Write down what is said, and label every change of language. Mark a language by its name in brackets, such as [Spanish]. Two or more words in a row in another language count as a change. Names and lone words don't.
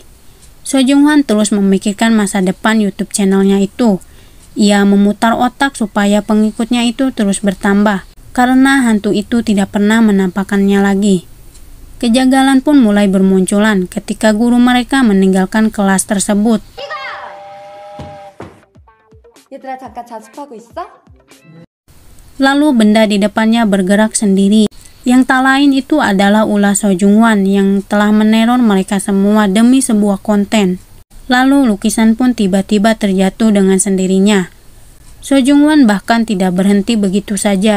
[Indonesian] So Jung-hwan terus memikirkan masa depan YouTube channelnya itu. Ia memutar otak supaya pengikutnya itu terus bertambah, karena hantu itu tidak pernah menampakkannya lagi. Kejanggalan pun mulai bermunculan ketika guru mereka meninggalkan kelas tersebut. [Korean] 얘들아 잠깐 자습하고 있어? [Indonesian] Lalu benda di depannya bergerak sendiri. Yang tak lain itu adalah ulah So Jung-wan yang telah meneror mereka semua demi sebuah konten. Lalu lukisan pun tiba-tiba terjatuh dengan sendirinya. So Jung-wan bahkan tidak berhenti begitu saja.